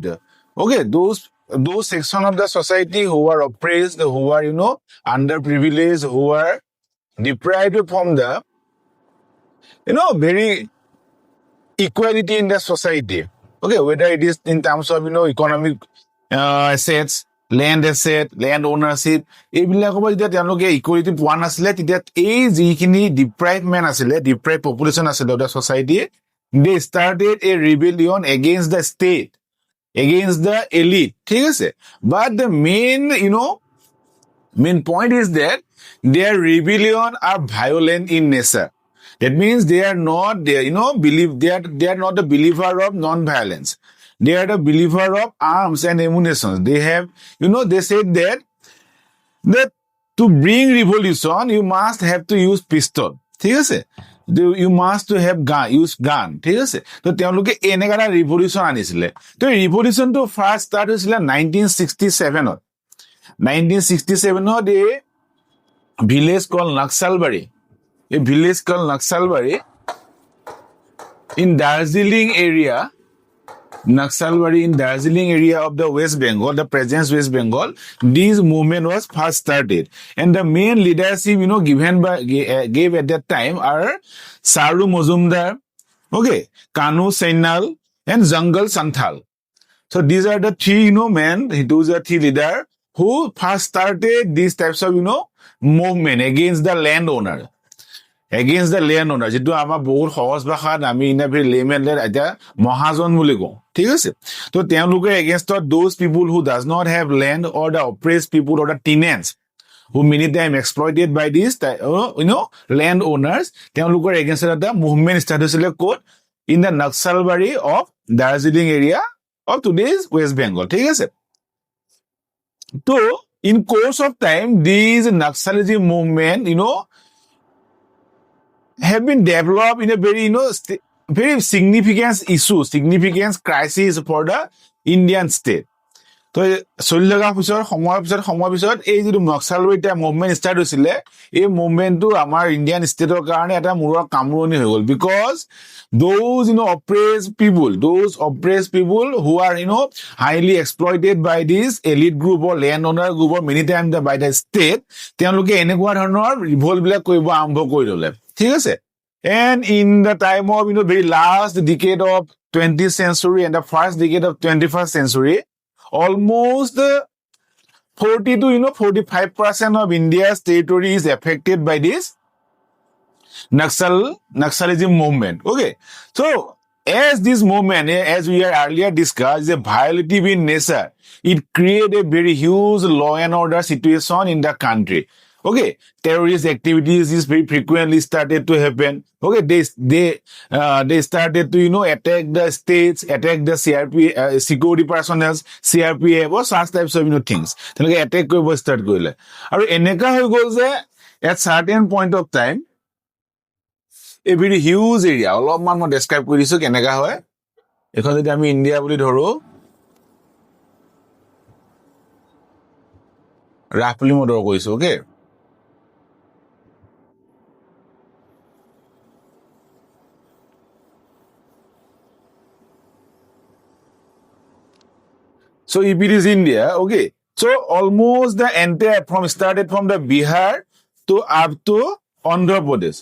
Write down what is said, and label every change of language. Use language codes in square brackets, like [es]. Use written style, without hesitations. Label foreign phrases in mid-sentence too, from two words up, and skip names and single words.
[en] Okay, those section of the society who are oppressed, who are underprivileged, who are deprived from the very equality in the society. Okay, whether it is in terms of economic assets, land asset, land ownership, [as] এইবিলাকৰ পৰা যেতিয়া তেওঁলোকে ইকুৱেলিটি পোৱা নাছিলে তেতিয়া এই যিখিনি [en] deprived man আছিলে, deprived population আছিলে of the society, they started a rebellion against the state, against the elite. [as] ঠিক আছে? [en] But the main point is that their rebellion are violent in nature. That means they are not they are not the believer of non-violence. They are the believer of arms and ammunition. They have, they said that to bring revolution, you must have to use pistol. [as] ঠিক আছে? [en] You must to have use gun. [as] ঠিক আছে? তো তেওঁলোকে এনেকা revolution আনিছিলে. তো [en] revolution to first start [as] হৈছিলে 1967ত. [en] 1967ত a village called Naxalbari. A village called Naxalbari in Darjeeling area of the West Bengal, the present West Bengal, this movement was first started. And the main leadership, gave at that time are Saru Mozumdar, okay, Kanu Sainal, and Jungle Santhal. So these are the three, men, those are three leaders who first started these types of, movement against the landowner. Against the landowner, [as] যেটো আমাৰ বহুত সহজ ভাষাত আমি [en] in a very layman [as] এটা মহাজন বুলি কওঁ. ঠিক আছে? তো তেওঁলোকে [en] against those people who does not have land or the oppressed people or the tenants who many times exploited by these landowners, [as] তেওঁলোকৰ against এটা movement start হৈছিলে ক'ত? [en] In the Naxalbari of Darjeeling area of today's West Bengal. [as] ঠিক আছে? [en] তো in course of time, these Naxalism movement, have been developed in a very, very significant issue, significant crisis for the Indian state. [as] তো চলিলগা পিছৰ সময়ৰ পিছত এই যিটো নক্সালবাৰী মুভমেণ্ট ষ্টাৰ্ট হৈছিলে এই মুভমেণ্টটো আমাৰ ইণ্ডিয়ান ষ্টেটৰ কাৰণে এটা মূৰৰ কামৰণি হৈ [en] গ'ল বিকজ those oppressed people who are highly exploited by this elite group or landowner group or many times by the state [as] তেওঁলোকে এনেকুৱা ধৰণৰ ৰিভল্ট বিলাক কৰিব আৰম্ভ কৰি ল'লে ঠিক আছে [en] and in the time of very last decade of 20th century and the first decade of 21st century almost 40 to 45% of India's territory is affected by this Naxalism movement. Okay, so as this movement, as we are earlier discussed, is a violative in nature. It created a very huge law and order situation in the country. Okay, terrorist activities is very frequently started to happen. Okay, they started to attack the states, attack the security personnel, CRPF or such types of things. They attack [as] কৰিব start কৰিলে আৰু এনেকা হৈ গ'ল যে [en] at certain point of time, a very huge area, all of man describe [as] কৰিছু কেনেকা হয়. এখন যদি আমি India বুলি ধৰো roughly মই ধৰো কৈছু, [en] okay? So if it is India, okay. So almost the entire started from the Bihar to up to Andhra Pradesh.